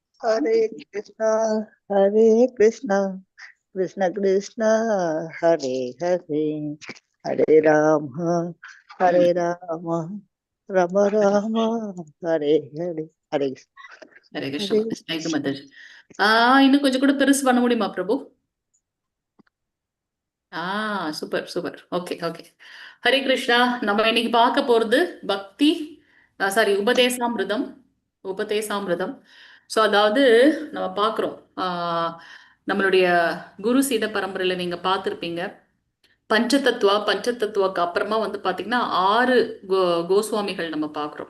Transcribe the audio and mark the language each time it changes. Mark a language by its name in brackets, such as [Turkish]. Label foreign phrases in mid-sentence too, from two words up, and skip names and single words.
[Tamil] Hare Krishna, Hare Krishna, Krishna Krishna, Hare Hare, Hare Rama, Hare Rama, Rama Rama, Hare Hare, Hare Krishna. ஹரே Hare கிருஷ்ணா. தேங்க்யூ மாதாஜி. இன்னும் கொஞ்சம் கூட பெருசு பண்ண முடியுமா பிரபு? [English] Super super. Okay okay. [Tamil] ஹரே கிருஷ்ணா. நம்ம இன்னைக்கு பார்க்க போறது பக்தி உபதேசாமிருதம். உபதேசாமிருதம். ஸோ அதாவது நம்ம பார்க்குறோம், நம்மளுடைய குரு சீட பரம்பரையில நீங்க பார்த்துருப்பீங்க, பஞ்சதத்துவாக்கு அப்புறமா வந்து பாத்தீங்கன்னா 6 கோஸ்வாமிகள் நம்ம பார்க்குறோம்.